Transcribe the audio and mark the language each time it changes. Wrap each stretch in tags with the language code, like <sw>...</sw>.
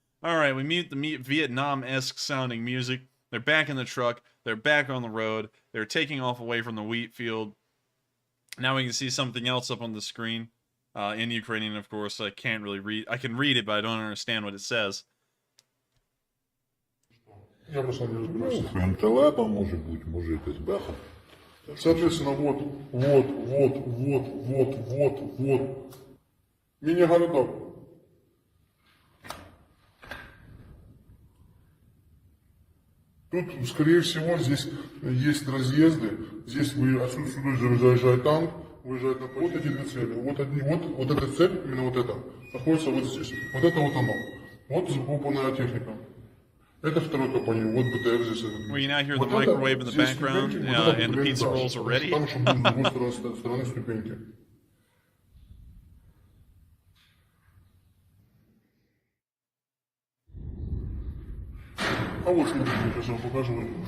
<en>Alright, we meet the Vietnam-esque sounding music. They're back in the truck. They're back on the road. They're taking off away from the wheat field. Now we can see something else up on the screen. In Ukrainian, of course. I can't really read. I can read it, but I don't understand what it says.</en> <uk>Я просто не розбираюся. МТЛ може бути, може якась беха.</uk> <ru>Соответственно, вот. Мини-городок. Тут, скорее всего, здесь есть разъезды. Здесь вы отсюда заезжает танк, выезжает на поле. Вот эти две цели. Вот эта цель, именно вот эта, находится вот здесь. Вот это вот оно. Вот закупленная техника. Это второй компаньон. Вот БТР здесь.</ru> <en>Well, you now hear the microwave in the background, and the pizza rolls are ready.</en> <ru>Там еще будут с другой стороны ступеньки. А вот смотрите, сейчас я вам покажу.</ru>